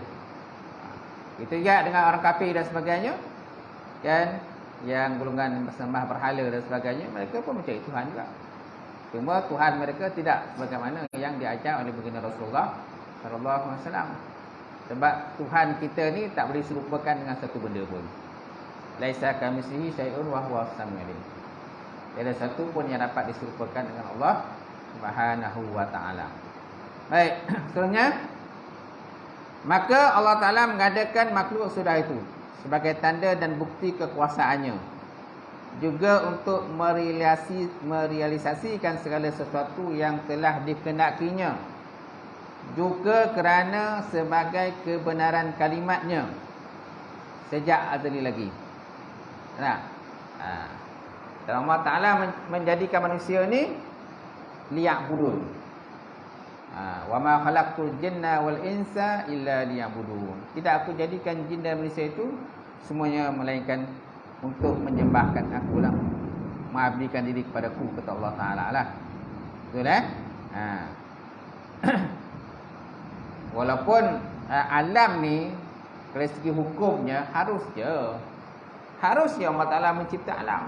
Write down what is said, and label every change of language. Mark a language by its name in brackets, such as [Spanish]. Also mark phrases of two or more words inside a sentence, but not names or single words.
[Malay] Itu juga dengan orang kafir dan sebagainya, kan, yang golongan bersembah berhala dan sebagainya, mereka pun mencari Tuhan juga. Cuma Tuhan mereka tidak sebagaimana yang diajar oleh baginda Rasulullah [Arabic] صلى الله عليه وسلم. [Malay] Sebab Tuhan kita ni tak boleh serupakan dengan satu benda pun. [Arabic] ليس كمثله شيء وهو السميع العليم. [Malay] Tiada satu pun yang dapat diserupakan dengan [Arabic] الله سبحانه وتعالى. [Malay] Baik, seterusnya, maka Allah Taala mengadakan makhluk sudah itu sebagai tanda dan bukti kekuasaannya, juga untuk merealisasikan segala sesuatu yang telah dikehendakinya, juga kerana sebagai kebenaran kalimatnya sejak azali lagi. Dan Allah Ta'ala menjadikan manusia ni liya'budun. [Arabic] وما خلقت الجن والإنس إلا ليعبدون. [Malay] Tidak aku jadikan jin dan manusia itu semuanya melainkan untuk menyembahkan aku lah, mengabdikan diri kepadaku, kata Allah Ta'ala lah. Betul Walaupun alam ni dari segi hukumnya harusnya Allah Ta'ala mencipta alam.